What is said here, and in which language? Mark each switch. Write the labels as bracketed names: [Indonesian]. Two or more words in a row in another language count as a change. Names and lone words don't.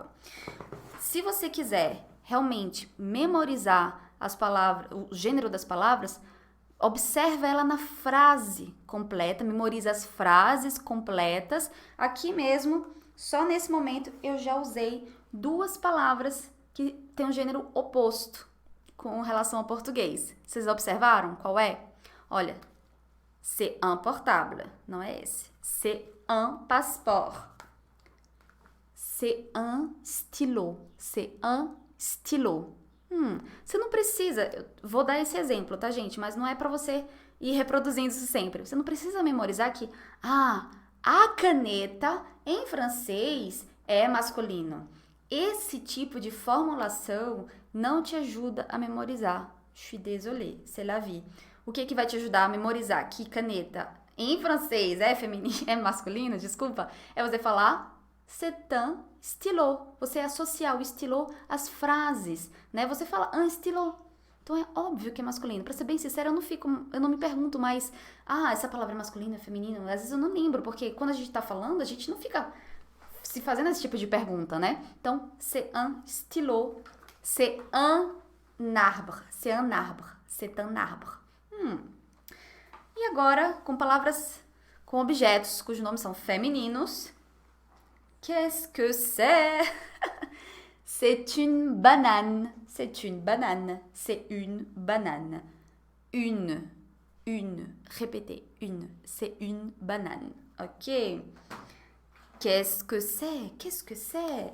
[Portuguese] Se você quiser realmente memorizar as palavras, o gênero das palavras, observa ela na frase completa, memoriza as frases completas. Aqui mesmo, só nesse momento, eu já usei 2 palavras que têm um gênero oposto. com relação ao português. Vocês observaram qual é? Olha, [French] c'est un portable, [Portuguese] não é esse. [French] C'est un passeport. C'est un stylo. C'est un stylo. [Portuguese] Você não precisa, eu vou dar esse exemplo, tá, gente? Mas não é pra você ir reproduzindo isso sempre. Você não precisa memorizar que, a caneta em francês é masculino. Esse tipo de formulação não te ajuda a memorizar. [French] Je suis désolée, c'est la vie. [Portuguese] O que vai te ajudar a memorizar que caneta em francês é feminino, é masculino, desculpa, é você falar [French] c'est un stylo. [Portuguese] Você associar o stylo às frases, né? Você fala [French] un stylo. [Portuguese] Então é óbvio que é masculino. Pra ser bem sincera, eu não me pergunto mais, essa palavra é masculina, é feminino. Às vezes eu não lembro, porque quando a gente tá falando, a gente não fica se fazendo esse tipo de pergunta, né? Então, [French] c'est un stylo, c'est un arbre, c'est un arbre, c'est un arbre. [Portuguese] E agora, com palavras, com objetos cujos nomes são femininos. [French] Qu'est-ce que c'est? C'est une banane. C'est une banane. C'est une banane. Une. Répétez. Une. C'est une banane. Ok. Qu'est-ce que c'est? Qu'est-ce que c'est?